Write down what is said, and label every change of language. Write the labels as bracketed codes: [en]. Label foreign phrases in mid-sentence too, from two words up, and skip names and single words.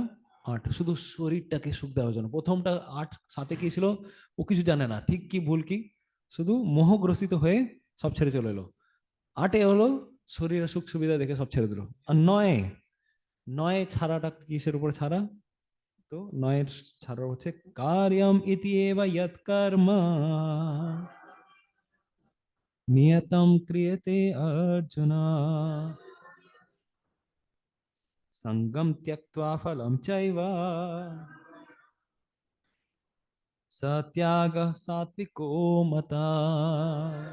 [bn] 8, শুধু শরীরটাকে সুখ দেওয়ার জন্য। প্রথমটা 8, 7-এ কি ছিল? ও কিছু জানে না ঠিক কি ভুল কি, শুধু মোহগ্রসিত হয়ে সব ছেড়ে চলে এলো। 8-এ হলো শরীরের সুখ সুবিধা দেখে সব ছেড়ে দিল। আর 9 ছাড়াটা কিসের উপরে ছাড়া? তো 9-এর ছাড়া হচ্ছে [sa] কার্যম ইতি এব যৎ কর্ম নিয়তম ক্রিয়তে অর্জুন সঙ্গম ত্যক্ত্বা ফলম চৈব সত্যাগঃ সাত্বিকো মতঃ।